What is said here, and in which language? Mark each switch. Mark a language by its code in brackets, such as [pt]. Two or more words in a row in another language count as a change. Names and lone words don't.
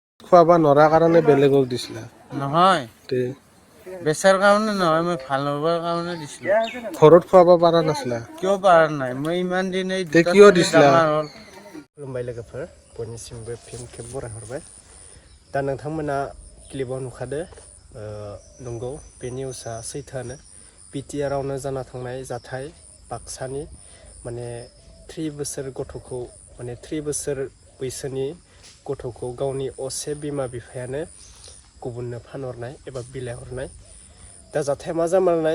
[as] খুৱাব নোৱাৰা কাৰণে বেলেগক দিছিলা নহয় তে বেচাৰ কাৰণে নহয় মই ভাল হ'বৰ কাৰণে দিছিলোঁ ঘৰত খুৱাব পাৰা নাছিলা কিয় পাৰা নাই মই ইমান দিন এই তে দুটা কিয় ছোৱালী দিছিলা ডাঙৰ হ'ল [brx] खुलुमबाय लोगोफोर बयनिसिमबो फिन खेब बरायहरबाय दा नोंथांमोना क्लिपाव नुखादो नंगौ बे निउसआ सैथोआनो बिटिआरआवनो जाना थांनाय जाथाय बाक्सानि माने 3 बोसोर गथ'खौ माने 3 बोसोर बैसोनि गथ'खौ गावनि असे बिमा बिफायानो गुबुननो फानहरनाय एबा बिलाइ हरनाय दा जाथाया मा जामारनाय